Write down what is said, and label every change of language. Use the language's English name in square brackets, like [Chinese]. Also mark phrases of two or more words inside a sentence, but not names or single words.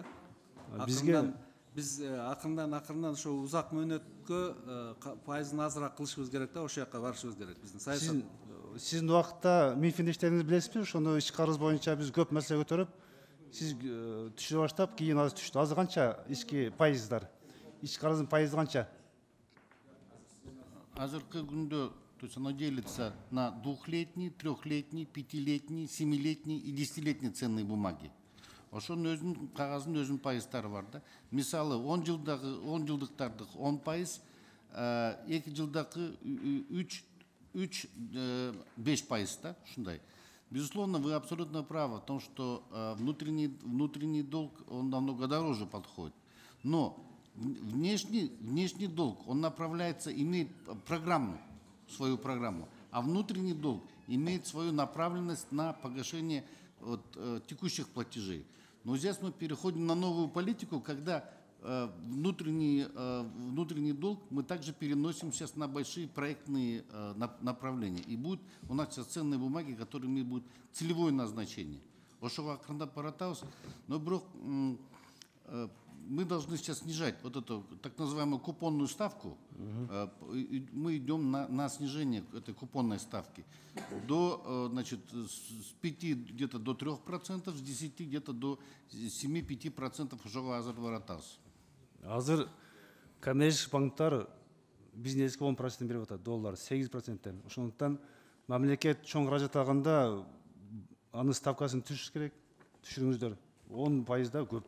[Kyrgyz] Биз акырындан ошо узак мөөнөткө пайызын азыраак кылышыбыз керек да, ошол жака барышыбыз керек. Биздин саясат. Сиздин убакытта Минфинде иштедиңиз билесизби? Ошондо ички карыз боюнча биз көп маселе көтөрүп, сиз түшүрө баштап, кийин азыр түштү. Азыр канча ички пайыздар? Ички карыздын пайызы канча? Азыркы күндө, [Russian] то есть оно делится на двухлетний, трехлетний, пятилетний, 7-летний и 10-летний ценные бумаги. [Kyrgyz] Ошонун өзүнүн кагазынын өзүнүн пайыздары бар да. Мисалы 10 жылдыктардыкы 10%, 2 жылдакы 3-5% да, ушундай. [Russian] Безусловно, вы абсолютно правы в том, что внутренний долг, он намного дороже подходит. Но внешний долг, он направляется, имеет свою программу, а внутренний долг имеет свою направленность на погашение текущих платежей. Но здесь мы переходим на новую политику, когда внутренний долг мы также переносим сейчас на большие проектные направления. И будут у нас сейчас ценные бумаги, которые имеют целевое назначение. [Kyrgyz] Ошого акырындап баратабыз, [Russian] но мы должны сейчас снижать вот эту так называемую купонную ставку. Мы идем на снижение этой купонной ставки значит, с 5 где-то до 3%, с 10 где-то до 7-5% [Kyrgyz] ошого азыр баратабыз. Азыр коммерческий банктар бизнеске 10% берип атат, доллар 8%. Ошондуктан мамлекет чоң каражат алганда анын ставкасын түшүрүш керек. Түшүрүңүздөр. 10% да көп.